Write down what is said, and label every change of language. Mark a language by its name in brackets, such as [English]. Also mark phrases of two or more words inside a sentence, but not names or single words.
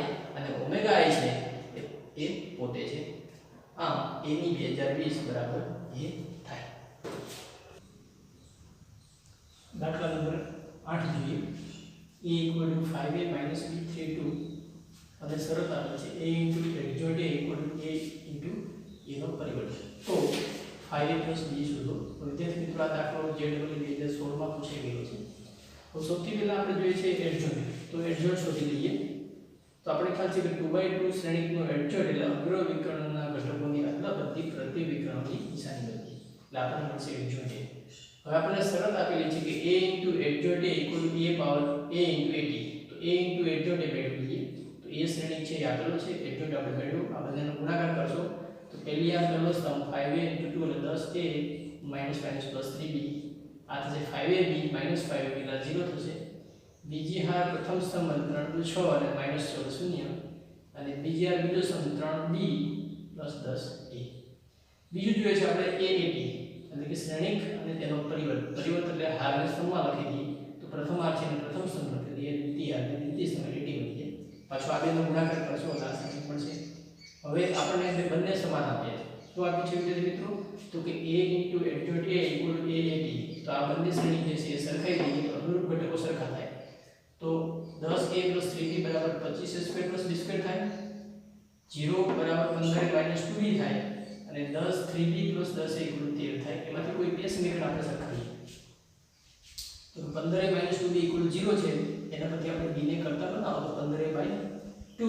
[Gujarati] અને ઓમેગા i છે એ પોતે છે. આમ a ની 2020 બરાબર એ થાય. દાખલા નંબર 8 જોઈએ. a = 5a - b 32 અને શરત આપેલ છે a * adjoint a = a * a નો પરિવર્ત. તો 5a + b શોધો. તો વિદ્યાર્થી મિત્રો આ દાખલો JEE 2016 માં પૂછાઈ ગયો છે. તો સૌથી પહેલા આપણે જોઈએ છે એડજોઇન્ટ. તો એડજોઇન્ટ શોધી લઈએ. તો આપણે ખ્યાલ છે કે 2/2 શ્રેણિકનો એડજોઇન્ટ એટલે અગ્ર વિકર્ણના ઘટકોની અદલાબદલી પ્રતિ વિકર્ણની નિશાની બદલી. એટલે આપણને મળશે એડજોઇન્ટ એ. હવે આપણને શરત આપેલી છે કે a એડજોઇન્ટ a a પાવર a at. તો a એડજોઇન્ટ એ મેળવી લઈએ. તો a શ્રેણિક છે એ આપેલો છે, એડજોઇન્ટ આપણે મેળવ્યો. આ બધાનો ગુણાકાર કરશો તો પહેલી આ પહેલો સ્તંભ 5a * 2 અને 10a - +3b આ થશે 5ab - 5ab ના 0 થશે. બીજી હાર પ્રથમ સ્તંભ 3 * 6 અને -16 0 અને બીજી હાર બીજો સ્તંભ 3b + 10a. બીજું જોઈએ છે આપણે AAT એટલે કે શ્રેણિક અને તેનો પરિવર્ત. પરિવર્ત એટલે હારને સ્તંભમાં લખી દઈએ તો પ્રથમ હાર છે અને પ્રથમ સ્તંભ લખી દઈએ, દ્વિતીય હાર અને દ્વિતીય સ્તંભ AT બની જાય. પાછો આ બેનો ગુણાકાર કરશો એટલે આ શ્રેણિક મળશે. હવે આપણને બંને સમાન આપ્યા છે. શું આપ્યું છે વિદ્યાર્થી મિત્રો? તો કે a * adjoint a = AAT. તો આ બંને શ્રેણિક જે છે એ સરખાઈ દઈએ તો અનુરૂપ ઘટકો સરખા થાય. તો 10a + 3b = 25a² + b² થાય. 0 = 15a - 2b થાય અને 10 3b + 10a = 13 થાય. એમાંથી કોઈ બે સમીકરણ આપણે સરખાવીએ. તો 15a - 2b = 0 છે એના પરથી આપણે b ને કરતા બનાવો તો 15a/2.